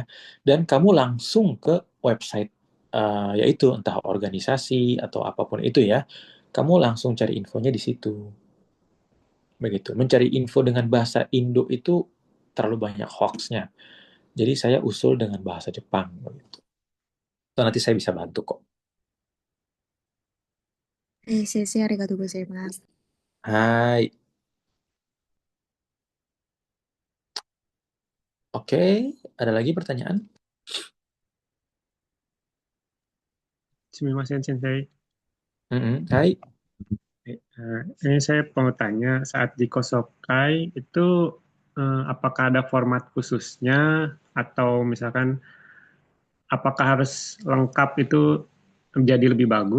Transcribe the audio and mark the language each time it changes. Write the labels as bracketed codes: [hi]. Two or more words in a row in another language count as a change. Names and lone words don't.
[id] Dan kamu langsung ke website yaitu entah organisasi atau apapun itu ya. Kamu langsung cari infonya di situ. Begitu. Mencari info dengan bahasa Indo itu terlalu banyak hoax-nya. Jadi saya usul dengan bahasa Jepang begitu. atau nanti saya bisa bantu kok. [ja] 先生、ありがとうございます. [id] Hai. Oke, ada lagi pertanyaan? [ja] すみません先生. [id] Hai. Ini saya mau tanya, saat di Kosokai itu apakah ada format khususnya atau misalkan apakah harus lengkap itu menjadi lebih bagus?